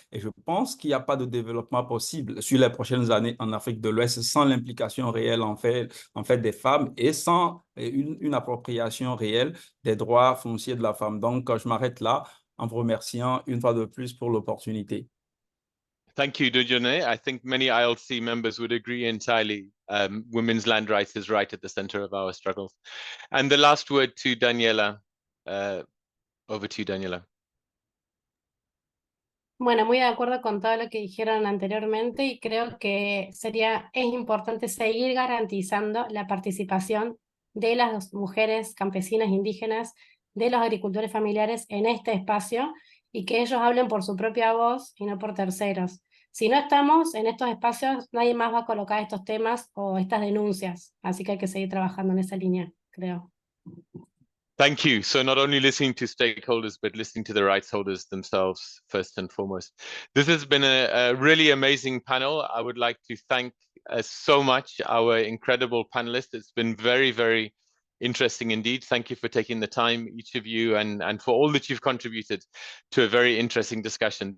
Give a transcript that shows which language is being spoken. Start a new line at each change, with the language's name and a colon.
French: Et je pense qu'il n'y a pas de développement possible sur les prochaines années en Afrique de l'Ouest sans l'implication réelle, en fait, des femmes et sans une appropriation réelle des droits fonciers de la femme. Donc, je m'arrête là en vous remerciant une fois de plus pour l'opportunité.
English: Thank you, Dujone. I think many ILC members would agree entirely. Women's land rights is right at the center of our struggles. And the last word to Daniela. Over to you, Daniela.
Spanish: Bueno, muy de acuerdo con todo lo que dijeron anteriormente y creo que es importante seguir garantizando la participación de las mujeres campesinas indígenas, de los agricultores familiares en este espacio y que ellos hablen por su propia voz y no por terceros. Si no estamos en estos espacios, nadie más va a colocar estos temas o estas denuncias, así que hay que seguir trabajando en esa línea, creo.
English: Thank you. So not only listening to stakeholders, but listening to the rights holders themselves first and foremost. This has been a really amazing panel. I would like to thank so much our incredible panelists. It's been very, very interesting indeed. Thank you for taking the time, each of you, and for all that you've contributed to a very interesting discussion.